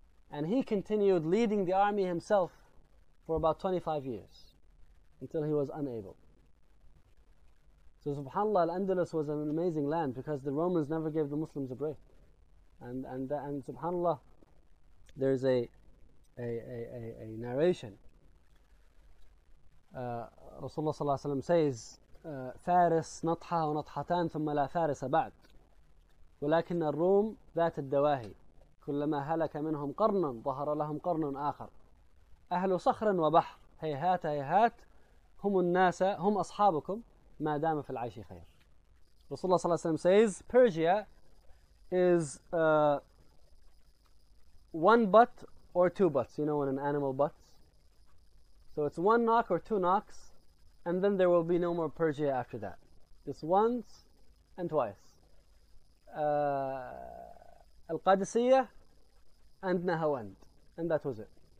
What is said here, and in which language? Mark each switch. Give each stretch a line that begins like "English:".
English: And he continued leading the army himself for about 25 years, until he was unable. So subhanAllah, Al-Andalus was an amazing land, because the Romans never gave the Muslims a break. And subhanAllah, there's a narration. Rasulullah sallallahu alayhi wa sallam says,
Arabic: فارس نطحة ونطحتان ثم لا فارس بعد ولكن الروم ذات الدواهي كلما هلك منهم قرنا ظهر لهم قرن آخر أهل صخر وبحر هيهات هيهات هم الناس هم أصحابكم ما دام في العيش خير.
English: Rasulullah sallallahu alaihi wasallam says, Persia is one butt or two butts, you know, in an animal butts. So it's one knock or two knocks, and then there will be no more Persia after that. Just once and twice. Al-Qadisiyah and Nahawand. And that was it.